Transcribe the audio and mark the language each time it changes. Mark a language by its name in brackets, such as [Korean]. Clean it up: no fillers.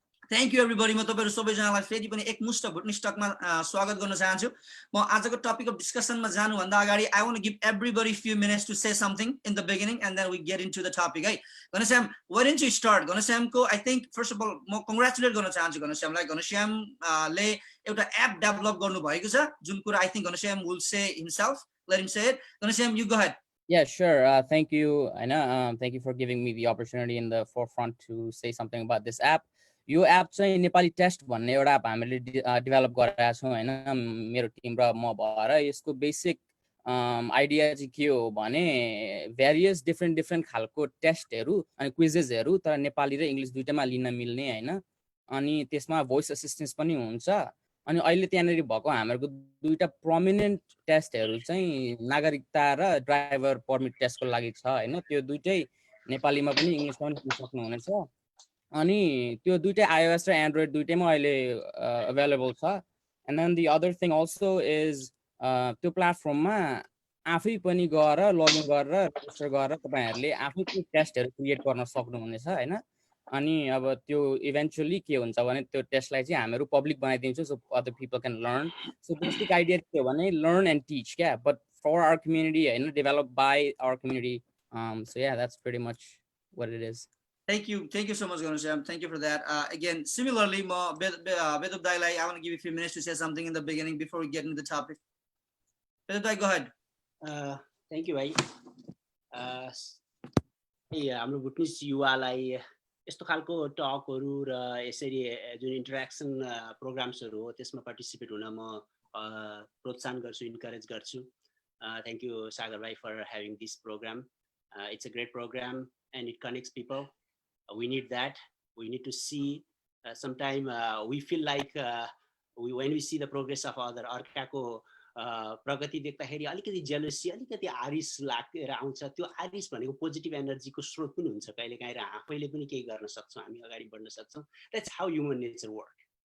[English] thank you everybody [Nepali] म तपाईहरु सबैजनालाई फेरि पनि एकमुष्ट भुटनिज टकमा स्वागत गर्न चाहन्छु म आजको टपिक अफ डिस्कसनमा जानु भन्दा अगाडि [English] I want to give everybody few minutes to say something in the beginning and then we get into the topic [Nepali] है Ghanshyam what into start घनश्यामको [English] I think first of all [Nepali] म कंग्रेचुलेट गर्न चाहन्छु घनश्यामलाई घनश्यामले एउटा app develop गर्नु भएको छ जुन कुरा [English] I think Ghanshyam will say himself let him say it Ghanshyam you go ahead Yeah, sure. Thank you, Aina. Thank you for giving me the opportunity in the forefront to say something about this app. [Nepali] यो app चाहिँ Nepali test भन्ने एउटा app हामीले develop गरेका छौं हैन मेरो team र म भएर यसको बेसिक आइडिया चाहिँ के हो भने भेरियस डिफ्रेन्ट खालको टेस्टहरू अनि क्विजेसहरू तर नेपाली र इङ्ग्लिस दुइटैमा लिन मिल्ने हैन अनि त्यसमा भोइस असिस्टेन्स पनि हुन्छ अनि अहिले त्यहाँनेरि भएको हाम्रो दुईटा प्रोमिनेन्ट टेस्टहरू चाहिँ नागरिकता र ड्राइभर पर्मिट टेस्टको लागि छ हैन त्यो दुइटै नेपालीमा पनि इङ्ग्लिसमा पनि दिन सक्नुहुनेछ अनि त्यो दुइटै iOS र एन्ड्रोइड दुइटैमा अहिले अवेलेबल छ [English] and then the other thing also is [Nepali] त्यो प्लेटफर्ममा आफै पनि गएर लगइन गरेर रेजिस्टर गरेर तपाईहरुले आफै पनि टेस्टहरू क्रिएट गर्न सक्नुहुनेछ हैन अनि अब त्यो इभेन्चुअली के हुन्छ भने त्यो टेस्टलाई चाहिँ हामीहरु पब्लिक बनाइदिन्छौँ [English] so other people can learn [Nepali] so basic idea के हो भने [English] learn and teach [Nepali] क्या [English] but for our community [Nepali] हैन [English] Develop by our community so yeah, that's pretty much what it is. Thank you so much, Ghanshyam. Thank you for that. Again, similarly, Vedub Dai, I want to give you a few minutes to say something in the beginning before we get into the topic. Vedub Dai, go ahead. Thank you, bhai. [Nepali] हाम्रो भुटनिस युवालाई यस्तो खालको टकहरु र यसरी जुन interaction प्रोग्राम्सहरु हो त्यसमा participate हुन म प्रोत्साहन गर्छु इन्करेज गर्छु [English] Thank you, Sagar bhai, for having this program. It's a great program and it connects people. We need that. We need to see. Sometime we feel like when we see the progress of other [Nepali] अर्काको प्रगति देख्दाखेरि अलिकति jealousy अलिकति आरिस लागेर आउँछ त्यो आरिस भनेको positive एनर्जीको स्रोत पनि हुन्छ कहिलेकाहीँ र आफैले पनि केही गर्न सक्छौँ हामी अगाडि बढ्न सक्छौँ [English] that's how human nature work